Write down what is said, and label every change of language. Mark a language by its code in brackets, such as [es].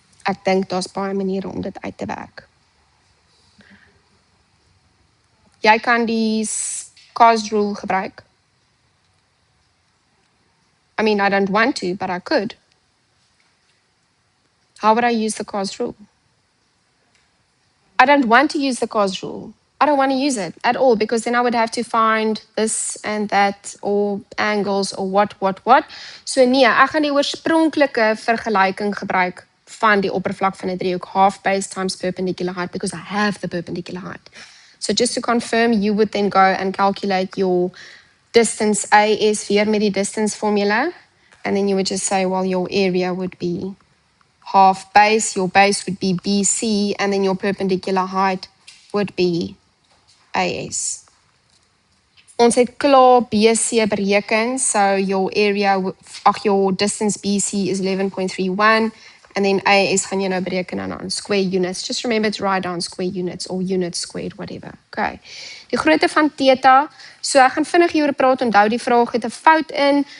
[af] Ek dink daar's baie maniere om dit uit te werk. Jy kan die cos rule gebruik. [en] I mean, I don't want to, but I could. How would I use the cos rule? I don't want to use the cos rule. I don't want to use it at all, because then I would have to find this and that, or angles, or what. [af] So nee, ek gaan die oorspronklike vergelyking gebruik van die oppervlak van 'n driehoek, [en] half base times perpendicular height, [af] because I have the perpendicular height. [en] So just to confirm, you would then go and calculate your distance AS [af] weer met die [en] distance formula, and then you would just say, well, your area would be half base, your base would be BC, and then your perpendicular height would be AS. [af] Ons het klaar BC bereken, [en] so your area, your distance BC is 11.31, and then AS [af] gaan jy nou bereken aan [en] square units. Just remember to write down square units or units squared, whatever. Okay. [af] Die grootte van theta, so ek gaan vinnig hieroor praat, onthou die vraag het 'n fout in.